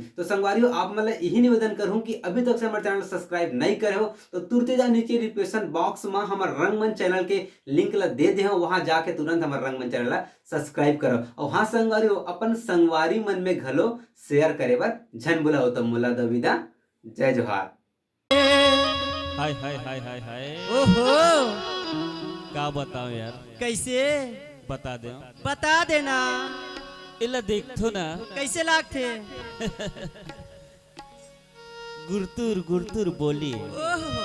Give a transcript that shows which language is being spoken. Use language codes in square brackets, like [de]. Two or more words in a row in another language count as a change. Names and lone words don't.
[hne] तो संगवारियों, आप मन यही निवेदन करूँ कि अभी तक से हमारे चैनल सब्सक्राइब नहीं करे हो तो तुरंत जा नीचे [en] description box [hne] में हमारे रंगमंच चैनल के लिंक ला दे दे, वहां जाके तुरंत हमारे रंगमंच चैनल ला सब्सक्राइब करो। और हाँ संगवारियों, अपन संगवारी मन में घलो शेयर करे बर झन बुलाओ। तो मुला दविदा, जय जोहार। हाय हाय हाय हाय हाय, ओहो, का बताओ यार, कैसे बता दे। बता देना। इला देखो ना, कैसे लागथे? गुरतुर गुरतुर बोली, ओहो,